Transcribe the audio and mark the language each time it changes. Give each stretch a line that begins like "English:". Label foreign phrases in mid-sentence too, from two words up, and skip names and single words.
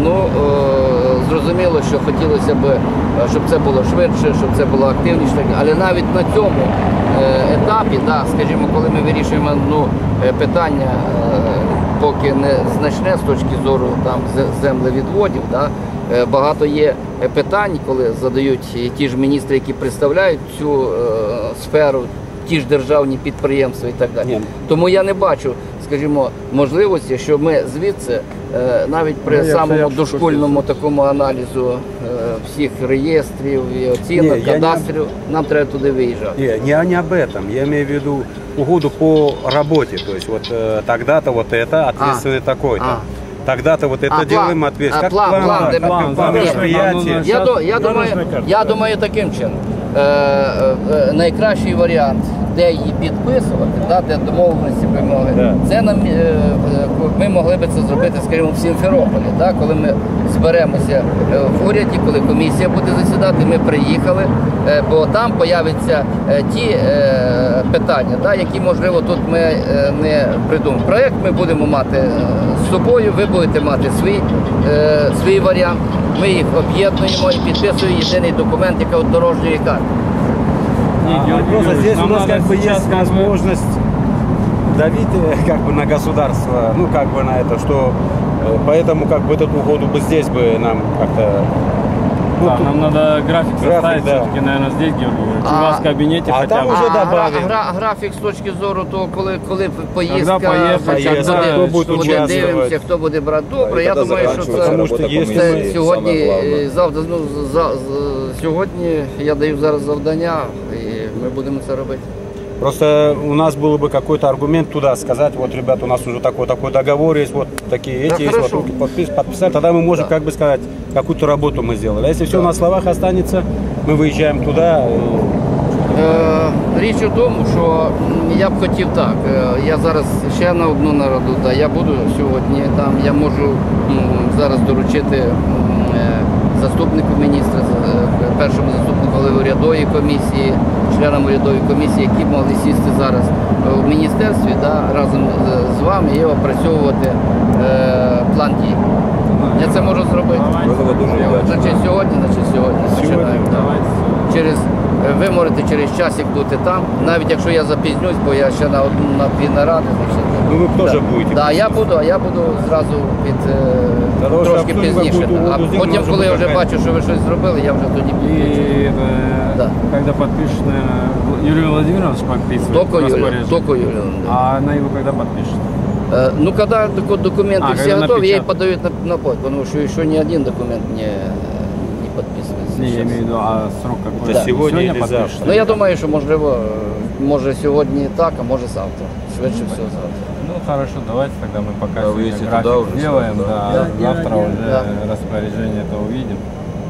Ukrainian: Ну, зрозуміло, що хотілося б, щоб це було швидше, щоб це було активніше, але навіть на цьому етапі, да, скажімо, коли ми вирішуємо питання, поки не значне з точки зору там землевідводів, да, багато є питань, коли задають ті ж міністри, які представляють цю сферу, ті ж державні підприємства і так далі. Ні. Тому я не бачу, скажімо, можливості, що ми звідси, навіть при самому дошкільному такому аналізу всіх реєстрів і оцінок, Ні, я не- кадастрів, нам треба туди виїжджати.
Russian: Не об этом. Я имею в виду угоду по работе. То есть вот тогда-то вот это, ответственный такой-то. Тогда-то вот это делаем ответственность. Как план,
Ukrainian: де ми- план
Russian: план, мероприятия.
Ukrainian: Я думаю таким чином. Найкращий варіант, де її підписувати, да, де домовленості ми могли. Да. Це ми могли б це зробити, скажімо, в Сімферополі, да, коли ми зберемося в уряді, коли комісія буде засідати, ми приїхали, бо там появляться ті питання, да, які, можливо, тут ми не придумаємо. Проєкт ми будемо мати з собою, ви будете мати свій варіант. Ми їх об'єднуємо і підписуємо єдиний документ, як от дорожньої карти.
Russian: Просто здесь у Нам нас надо как бы сейчас есть как бы- возможность давить как бы на государство, ну как бы на это, что поэтому как бы эту угоду бы здесь бы нам как-то... Ну, Да, тут- нам надо график составить, да. все-таки, наверное, здесь, Георгий Юрьевич. У вас в кабинете а хотя там бы. уже добавим.
Ukrainian: Графік з точки зору того, коли поїздка, Когда поїхати, хто буде участвувати. дивимося, хто буде брати. Добре, я
Russian: Когда
Ukrainian: думаю, що
Russian: заканчивается
Ukrainian: це, Тому що
Russian: работа
Ukrainian: є
Russian: комиссии,
Ukrainian: це сьогодні,
Russian: самое главное.
Ukrainian: завтра, сьогодні я даю зараз завдання і ми будемо це робити.
Russian: Просто у нас был бы какой-то аргумент туда сказать, вот, ребята, у нас уже такой договор есть, вот такие Да, эти есть, хорошо. вот, руки подписать, тогда мы можем Да. как бы сказать, какую-то работу мы сделали. А если все на словах останется, мы выезжаем туда.
Ukrainian: Річ у тому, що я б хотів так. Я зараз ще на одну нараду, да, я буду сьогодні там, я можу зараз доручити заступнику міністра, першому заступнику голови урядової комісії, членам урядової комісії, які могли сісти зараз в міністерстві, да, разом з вами і опрацьовувати план дій. Я це можу зробити.
Russian: Было бы дуже удачно.
Ukrainian: Значить сьогодні починаємо. да. Давайте. Ви можете через часик бути там, навіть якщо я запізнюсь, бо я ще на дві наради. Ну, ви теж будете. Так, я буду зразу Того, що трошки обсудимо, пізніше. яку А угоду зробимо, потім, може коли я бути вже така. бачу, що ви щось зробили, я вже тоді підключу.
Russian: И Да. когда подпишешь, наверное, Юрий Владимирович подписывает
Ukrainian: Тільки Юлія.
Russian: А она его когда подпишет? Ну, когда документы все когда готовы, я их напечатают. подаю на почту, потому что еще ни один документ не подписывается. Не, я сейчас. имею в виду, а срок какой? Это сегодня или подпишешь? завтра?
Ukrainian: Ну, я думаю, що можливо, може сьогодні так, а може завтра. Швидше всього завтра.
Russian: Ну хорошо, давайте тогда мы пока Да, вы сегодня едете график туда уже сделаем, сразу, да, да. завтра уже Да. распоряжение это увидим.